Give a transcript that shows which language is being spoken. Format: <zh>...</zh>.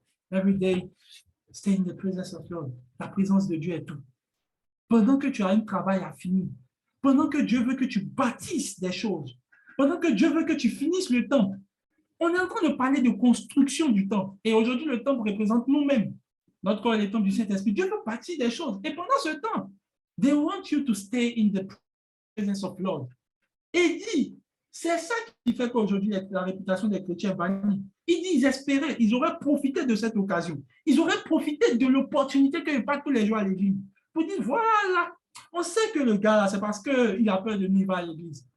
<en>Every day, stay in the presence of God.</en> <fr>La présence de Dieu est tout. Pendant que tu as un travail à finir, pendant que Dieu veut que tu bâtisses des choses, pendant que Dieu veut que tu finisses le temple, on est en train de parler de construction du temple. Et aujourd'hui, le temple représente nous-mêmes. Notre corps est le temple du Saint-Esprit. Dieu veut bâtir des choses. Et pendant ce temps,</fr> <en>they want you to stay in the presence of Lord.</en> <fr>Et il dit, c'est ça qui fait qu'aujourd'hui, la réputation des chrétiens bannie. Il dit, ils espéraient, ils auraient profité de cette occasion. Ils auraient profité de l'opportunité que pas tous les jours à l'église. Pour dire, voilà, on sait que le gars, là, c'est parce qu'il a peur de nous, il va à l'église.</fr>